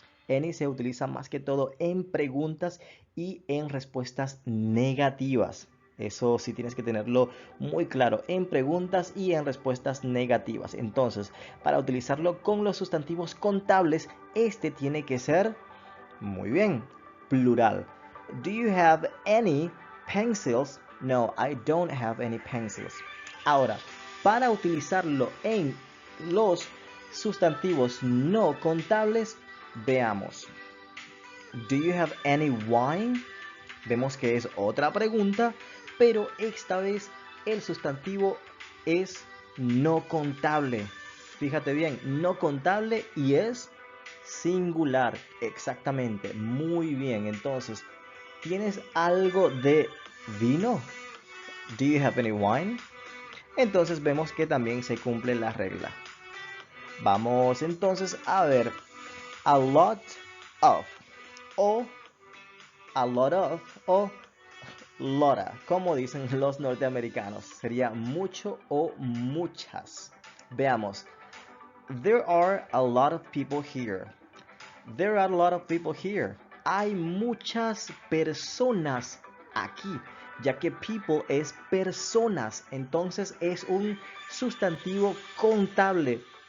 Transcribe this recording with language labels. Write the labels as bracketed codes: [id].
[es] Any se utiliza más que todo en preguntas y en respuestas negativas. Eso sí tienes que tenerlo muy claro, en preguntas y en respuestas negativas. Entonces, para utilizarlo con los sustantivos contables, este tiene que ser, muy bien, plural. [en] Do you have any pencils? No, I don't have any pencils. [es] Ahora, para utilizarlo en los sustantivos no contables, veamos. [en] Do you have any wine? [es] Vemos que es otra pregunta, pero esta vez el sustantivo es no contable. Fíjate bien, no contable y es singular. Exactamente, muy bien. Entonces, ¿tienes algo de vino? [en] Do you have any wine? [es] Entonces vemos que también se cumple la regla. Vamos entonces a ver a lot of o a lot of o lotta, como dicen los norteamericanos. Sería mucho o muchas. Veamos. [en] There are a lot of people here. There are a lot of people here. [es] Hay muchas personas aquí, ya que people es personas, entonces es un sustantivo contable.